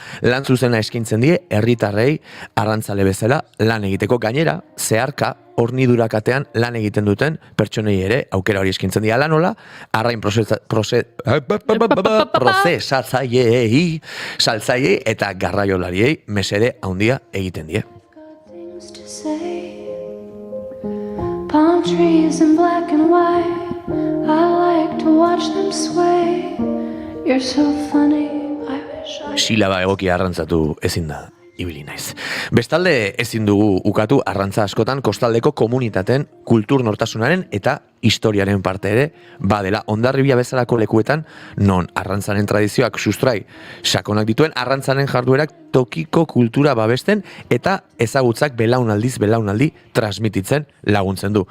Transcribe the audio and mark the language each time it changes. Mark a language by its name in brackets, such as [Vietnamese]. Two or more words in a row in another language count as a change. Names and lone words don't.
[Basque] Lan zuzena eskaintzen die herritarrei arrantzale bezala lan egiteko, gainera zeharka hornidurakatean lan egiten duten pertsonei ere aukera hori eskaintzen die. Hala nola, arrain prozesatzaileei, saltzaileei eta garraiolariei mesede handia egiten die. [English] Palm trees in black and white, I like to watch them sway. You're so funny. [Basque] Silaba egokia arrantzatu ezin da ibili naiz. Bestalde ezin dugu ukatu arrantza askotan kostaldeko komunitateen kultur nortasunaren eta historiaren parte ere badela. Hondarribia bezalako lekuetan non arrantzaren tradizioak sustrai sakonak dituen, arrantzaren jarduerak tokiko kultura babesten eta ezagutzak belaunaldiz belaunaldi transmititzen laguntzen du.